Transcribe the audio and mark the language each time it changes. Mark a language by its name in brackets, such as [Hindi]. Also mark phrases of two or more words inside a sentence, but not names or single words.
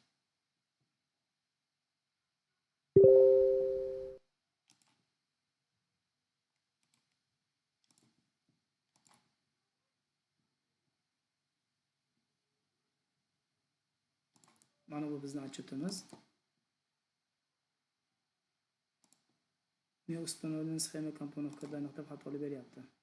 [Uzbek] Mana bu bizning отчетimiz. [Russian] Не установлен схема компонент [Uzbek] kodlarini deb xatolik beryapti.